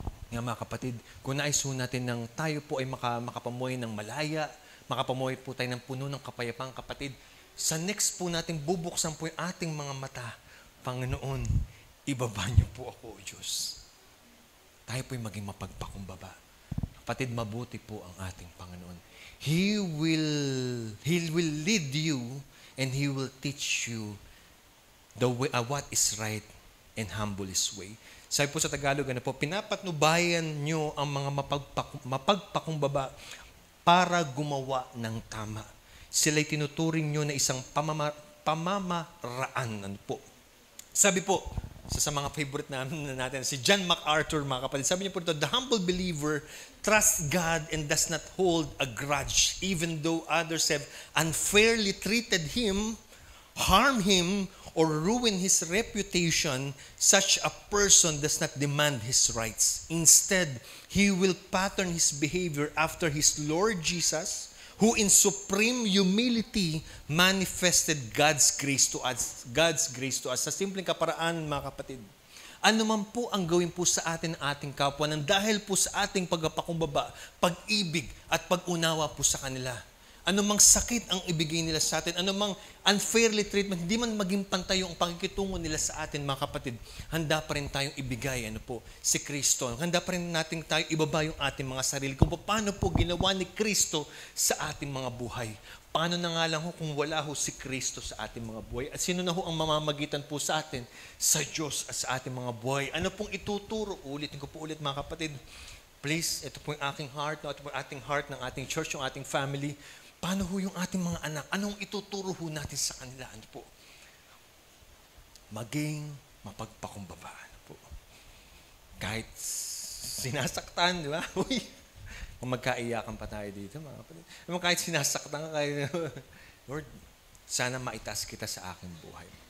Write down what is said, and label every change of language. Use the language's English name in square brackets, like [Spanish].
[Filipino] Nga mga kapatid, kung naiso natin ng tayo po ay makapamuhay ng malaya, makapamuhay po tayo ng puno ng kapayapang kapatid, sa next po natin bubuksan po yung ating mga mata. Panginoon, ibaba niyo po ako, Diyos. Tayo po ay maging mapagpakumbaba. Kapatid, mabuti po ang ating Panginoon. [English] He will lead you and He will teach you the way, what is right and humble His way. [Filipino] Sabi po sa Tagalog, ano po, pinapatnubayan nyo ang mga mapagpakumbaba para gumawa ng tama. Sila'y tinuturing nyo na isang pamamaraan. Ano po? Sabi po, sa mga favorite natin, si John MacArthur, mga kapatid, sabi niya po ito, [English] the humble believer trusts God and does not hold a grudge, even though others have unfairly treated him, harm him, or ruin his reputation. Such a person does not demand his rights. Instead, he will pattern his behavior after his Lord Jesus, who in supreme humility manifested God's grace to us. God's grace to us. [Filipino] Sa simpleng kaparaan, mga kapatid, Ano man po ang gawin po sa atin ng ating kapwa nang dahil po sa ating pagpapakumbaba, pag-ibig at pag-unawa po sa kanila. Ano mang sakit ang ibigay nila sa atin, ano mang [English] unfairly treatment, [Filipino] hindi man maging pantay yung pakikitungo nila sa atin, mga kapatid, handa pa rin tayong ibigay, si Kristo. Handa pa rin natin tayo ibaba yung ating mga sarili. Kung paano po ginawa ni Kristo sa ating mga buhay. Paano na nga lang kung wala si Kristo sa ating mga buhay? At sino na ang mamamagitan po sa atin? Sa Diyos at sa ating mga buhay. Ano pong ituturo? Ulitin ko po ulit, mga kapatid. Please, ito po yung aking heart, ito po yung ating heart ng ating church, yung ating family. Paano yung ating mga anak? Anong ituturo natin sa kanila? Ano po? Maging mapagpakumbaba. Ano po? Kahit sinasaktan, di ba? Uy, magkaiyakan pa tayo dito, mga kapatid. Kahit sinasaktan ka kayo, Lord, sana maitas kita sa aking buhay.